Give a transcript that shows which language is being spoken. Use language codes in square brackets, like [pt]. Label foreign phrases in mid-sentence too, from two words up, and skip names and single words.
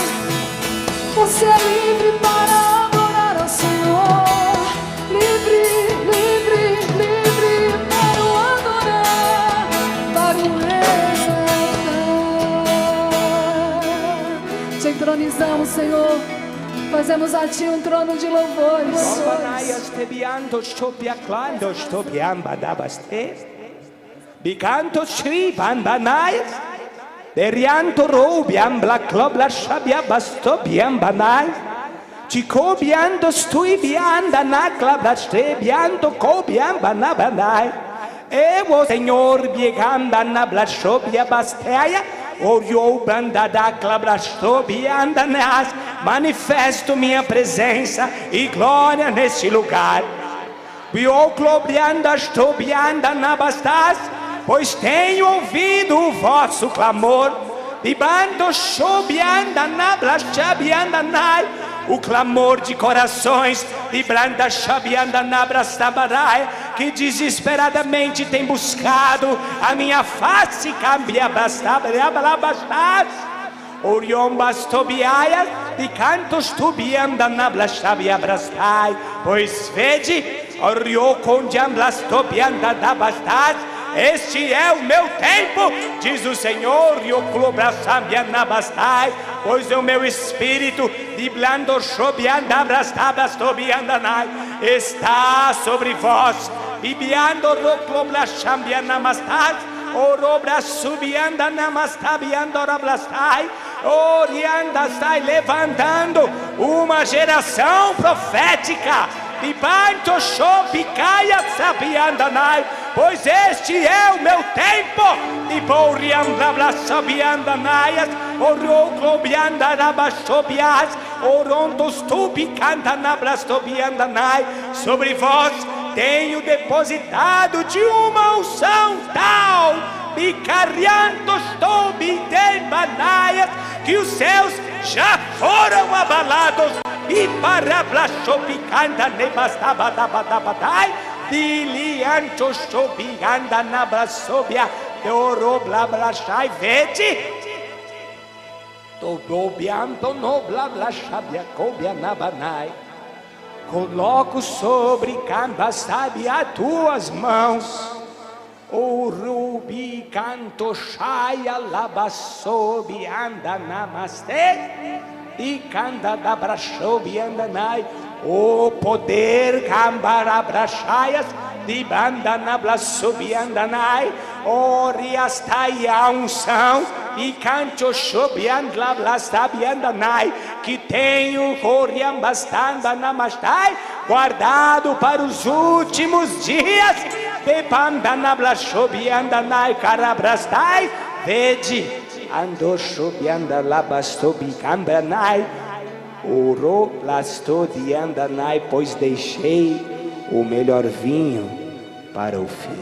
[pt] Você é livre para adorar ao Senhor. Livre, livre, livre para o adorar, para o exaltar. Te entronizamos, Senhor. Fazemos a Ti um trono de louvores. Banayas te bianto shobia klando stobiam badabaste. Bicanto shri banayas. Derianto robiam bla klobla shabia bastobiam banay. Chico biando stui bianda na klabla ste biando cobiam banabanay. Evo Senhor bieganda na blashobia basteia. Orio banda da clabrastobia nas. Manifesto minha presença e glória nesse lugar. Bio globrianda stobianda na bastas, pois tenho ouvido o vosso clamor. Bibando shobianda na blastabianda nai. O clamor de corações de branda chabianda na brastabarai, que desesperadamente tem buscado a minha face, cambia brastabarabastas. Orion bastobiaia, de cantos tubianda na blastabia brastai, pois vede, Orion condiam blastobianda da bastas. Este é o meu tempo, diz o Senhor, e o clubrassambianabastai, pois o meu espírito de blando shobiandabrastabrastobiandanai está sobre vós, bibiando rocloblassambianamastai, orobrasubiandanamastabiandorablastai, oriandastai, levantando uma geração profética, bibanto shobicaia sabiandanai, pois este é o meu tempo. De Boriam Blablasabiandanaias, Oroclobiandarabashobias, Orondos tubi canta na blastobiandanai. Sobre vós tenho depositado de uma unção tal, bicariantos tobi dembanaias, que os céus já foram abalados. E para blastobicanda nebastabadabadabadai, diliantos sobiganda na blasobia, oro blablashai, vede. Todobianto no blablashabia cobia nabanai. Coloco sobre camba sabe as tuas mãos. O rubi canto shaia labasobi anda namaste. E canta da brachobi andanai. O poder cambarabrachaias de banda na blasobi andanai. Oriastai a unção e canto chobiand la blastabi andanai. Que tenho coriambastanda namastai, guardado para os últimos dias. Bebanda na blachobi andanai carabrastai. Vede, ando chobianda labastobi cambanai. Oro blastodi andanai, pois deixei o melhor vinho para o fim.